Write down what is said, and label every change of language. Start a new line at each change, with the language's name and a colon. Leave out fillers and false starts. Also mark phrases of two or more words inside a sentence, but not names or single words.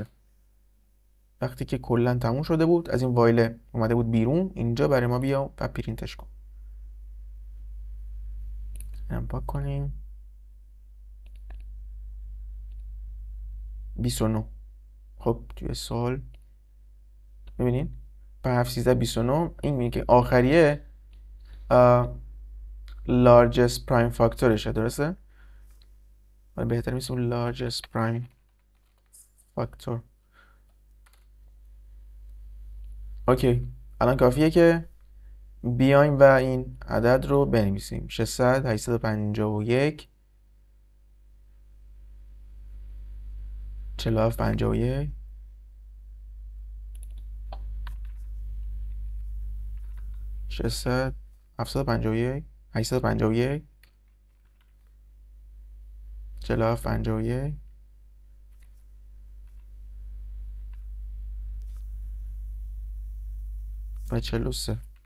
Persian: وقتی که کلا تموم شده بود از این وایل اومده بود بیرون، اینجا برای ما بیا و پرینتش کن. هم پاک کنیم. 29. خب توی سوال ببینین 7 13 29 این میگه که آخریه
English: largest prime
Persian: فاکتورشه، درسته؟ ولی بهتر میشه
English: largest prime
Persian: فاکتور. اوکی، الان کافیه که بیایم و این عدد رو بنویسیم. 600 851 47 51 600 751 851 47 51 و 43.